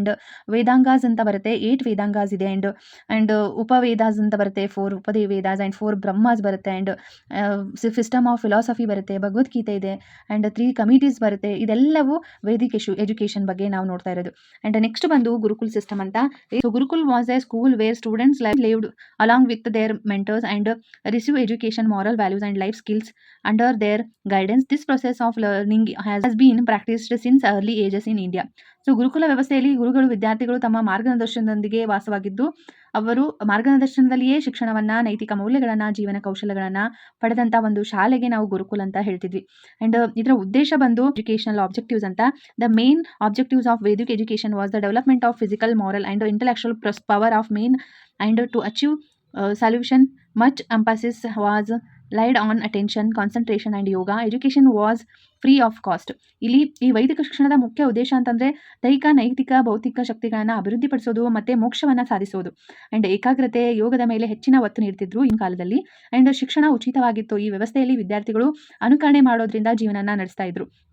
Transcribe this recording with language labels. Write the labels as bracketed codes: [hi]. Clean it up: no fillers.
[kn] And ವೇದಾಂಗಾಸ್ ಅಂತ ಬರುತ್ತೆ, 8 ವೇದಾಂಗಾಸ್ ಇದೆ. ಅಂಡ್ ಉಪವೇದಾಸ್ ಅಂತ ಬರುತ್ತೆ, 4 ಉಪದೇ ವೇದಾಸ್ ಅಂಡ್ 4 ಬ್ರಹ್ಮಾಸ್ ಬರುತ್ತೆ. ಅಂಡ್ ಸಿಸ್ಟಮ್ ಆಫ್ ಫಿಲಾಸಫಿ ಬರುತ್ತೆ, ಭಗವದ್ಗೀತೆ ಇದೆ ಅಂಡ್ 3 ಕಮಿಟೀಸ್ ಬರುತ್ತೆ. ಇದೆಲ್ಲವೂ ವೇದಿಕ್ ಎಜುಕೇಶನ್ ಬಗ್ಗೆ ನಾವು ನೋಡ್ತಾ ಇರೋದು. ಅಂಡ್ ನೆಕ್ಸ್ಟ್ ಬಂದು ಗುರುಕುಲ್ ಸಿಸ್ಟಮ್ ಅಂತ. [en] Gurukul was a school where students lived along with their mentors and receive education, moral values and life skills under their guidance. This process of learning has been practiced since early ages in India. [kn] So ಗುರುಕುಲ ವ್ಯವಸ್ಥೆಯಲ್ಲಿ ಗುರುಗಳು ವಿದ್ಯಾರ್ಥಿಗಳು ತಮ್ಮ ಮಾರ್ಗದರ್ಶನದೊಂದಿಗೆ ವಾಸವಾಗಿದ್ದು ಅವರು ಮಾರ್ಗದರ್ಶನದಲ್ಲಿಯೇ ಶಿಕ್ಷಣವನ್ನ, ನೈತಿಕ ಮೌಲ್ಯಗಳನ್ನ, ಜೀವನ ಕೌಶಲ್ಯಗಳನ್ನ ಪಡೆದಂತ ಒಂದು ಶಾಲೆಗೆ ನಾವು ಗುರುಕುಲ ಅಂತ ಹೇಳ್ತಿದ್ವಿ. ಅಂಡ್ ಇದರ ಉದ್ದೇಶ ಬಂದು ಎಜುಕೇಶನಲ್ ಆಬ್ಜೆಕ್ಟಿವ್ಸ್ ಅಂತ. [en] The main objectives of Vedic education was the development of physical, moral and intellectual power of men, and to achieve solution much emphasis was laid on attention, concentration and yoga. Education was free of cost. [kn] ಇಲ್ಲಿ ಈ ವೈದಿಕ ಶಿಕ್ಷಣದ ಮುಖ್ಯ ಉದ್ದೇಶ ಅಂತಂದ್ರೆ ದೈಹಿಕ, ನೈತಿಕ, ಭೌತಿಕ ಶಕ್ತಿಗಳನ್ನ ಅಭಿವೃದ್ಧಿಪಡಿಸೋದು ಮತ್ತೆ ಮೋಕ್ಷವನ್ನ ಸಾಧಿಸೋದು. ಅಂಡ್ ಏಕಾಗ್ರತೆ, ಯೋಗದ ಮೇಲೆ ಹೆಚ್ಚಿನ ಒತ್ತು ನೀಡ್ತಿದ್ರು ಈ ಕಾಲದಲ್ಲಿ. ಅಂಡ್ ಶಿಕ್ಷಣ ಉಚಿತವಾಗಿತ್ತು. ಈ ವ್ಯವಸ್ಥೆಯಲ್ಲಿ ವಿದ್ಯಾರ್ಥಿಗಳು ಅನುಕರಣೆ ಮಾಡೋದ್ರಿಂದ ಜೀವನನ ನಡೆಸ್ತಾ ಇದ್ರು.